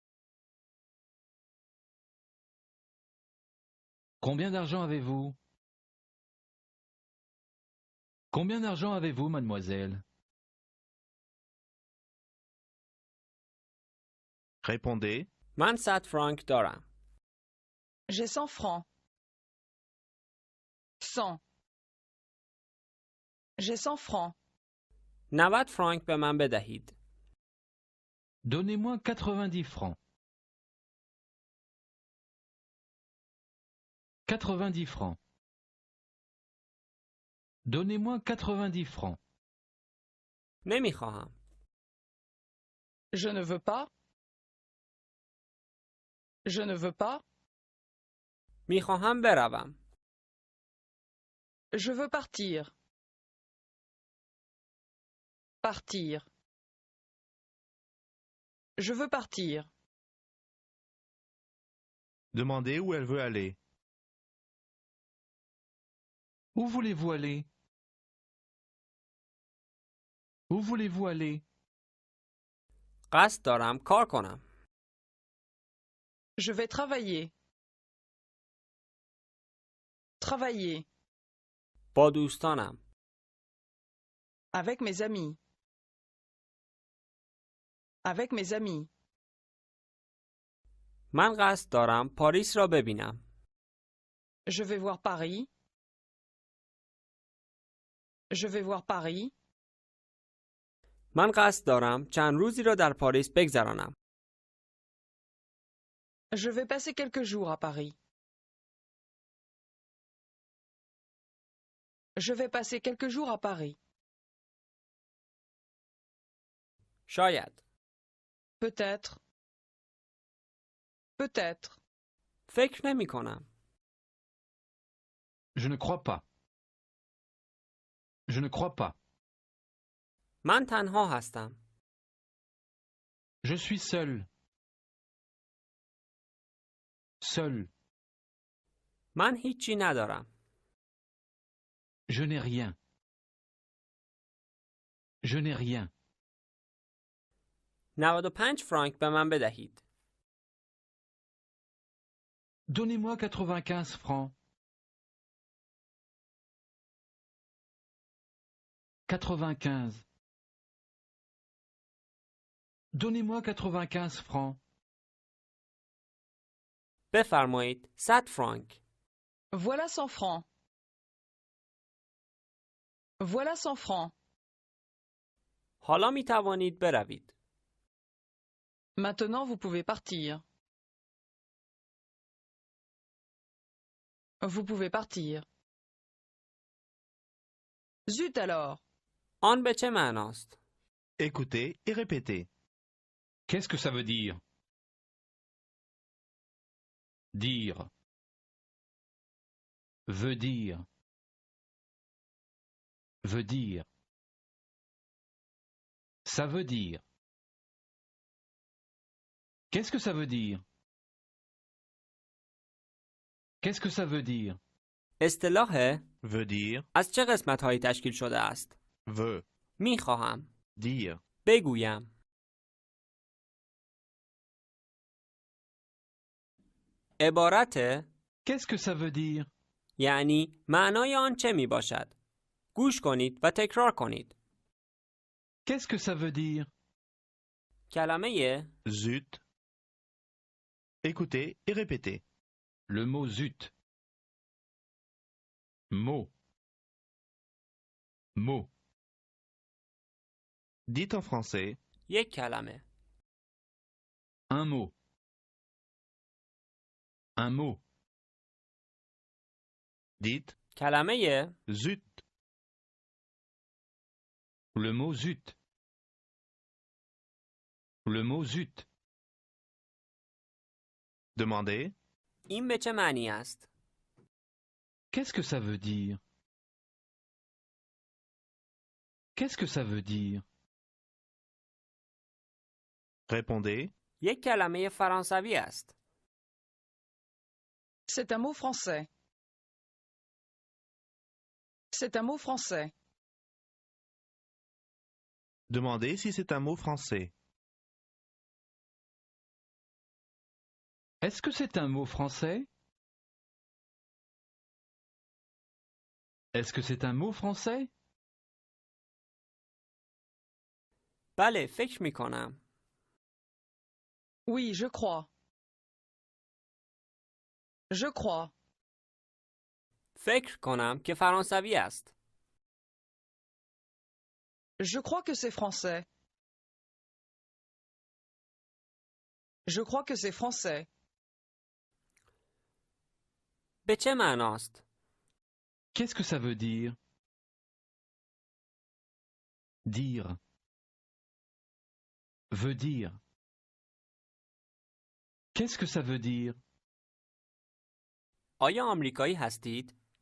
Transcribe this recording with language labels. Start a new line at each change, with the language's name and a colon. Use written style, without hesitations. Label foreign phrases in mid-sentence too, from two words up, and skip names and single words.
French: Combien d'argent avez-vous? Combien d'argent avez-vous, mademoiselle? Répondez.
Persian: من 100 فرانک دارم.
French: J'ai 100 francs. 100. J'ai 100 francs.
Persian: 90 فرانک به من بدهید.
French: Donnez-moi 90 francs. 90 francs. Donnez-moi 90 francs.
Persian: نمیخواهم.
French: Je ne veux pas. Je ne veux pas.
Persian: میخواهم بروم.
French: Je veux partir. Partir. Je veux partir. Demandez où elle veut aller. Où voulez-vous aller? Où voulez-vous aller?
Persian: قصد دارم کار کنم.
French: Je vais travailler. Travailler.
Persian: با دوستانم.
French: Avec mes amis. Avec mes amis.
Persian: من قصد دارم پاریس را ببینم.
French: Je vais voir Paris. Je vais voir Paris.
Persian: من قصد دارم چند روزی را در پاریس بگذرانم.
French: Je vais passer quelques jours à Paris. Je vais passer quelques jours à Paris.
Persian: شاید.
French: Peut-être. Peut-être.
Persian: فکر نمی کنم.
French: Je ne crois pas. Je ne crois pas.
Persian: من تنها هستم.
French: Je suis seul. Seul.
Persian: من هیچی ندارم.
French: Je n'ai rien. Je n'ai rien.
Persian: 95 فرانک به من بدهید.
French: Donnez-moi 95 francs. 95. Donnez-moi 95 francs.
Persian: بفرمایید 100 فرانک.
French: Voilà 100 francs. Voilà 100 francs.
Persian: حالا می توانید بروید.
French: Maintenant, vous pouvez partir. Vous pouvez partir. Zut alors!
Persian: آن به چه معناست؟
French: Écoutez et répétez. Qu'est-ce que ça veut dire? Dire. Veut dire. Veut dire. Ça veut dire. Qu'est-ce que ça veut dire? Qu'est-ce que ça veut dire?
Persian: اصطلاح
French: Veut dire.
Persian: از چه قسمت‌هایی تشکیل شده است؟
French: Veut.
Persian: می‌خواهم.
French: Dire.
Persian: بگویم. عبارت
French: Qu'est-ce que ça veut dire?
Persian: یعنی معنای آن چه می باشد؟ گوش کنید و تکرار کنید.
French: Qu'est-ce que ça veut dire?
Persian: کلمه
French: Zut. Écoutez et répétez. Le mot zut. Mot. Mot. Dites en français.
Persian: یک کلمه.
French: Un mot. Un mot. Dites.
Persian: کلمه
French: Zut. Le mot zut. Le mot zut. Demandez.
Persian: این به چه معنی است؟
French: Qu'est-ce que ça veut dire? Qu'est-ce que ça veut dire? Répondez.
Persian: یک کلمه فرانسوی است.
French: C'est un mot français. C'est un mot français. Demandez si c'est un mot français. Est-ce que c'est un mot français? Est-ce que c'est un mot français?
Persian: بله، فکر می کنم.
French: Oui, je crois. Je crois.
Persian: فکر کنم که فرانسوی است.
French: Je crois que c'est français. Je crois que c'est français.
Persian: به چه معناست؟
French: Qu'est-ce que ça veut dire? Dire. Veut dire. Qu'est-ce que ça veut dire?
Persian: آیا آمریکایی هستید؟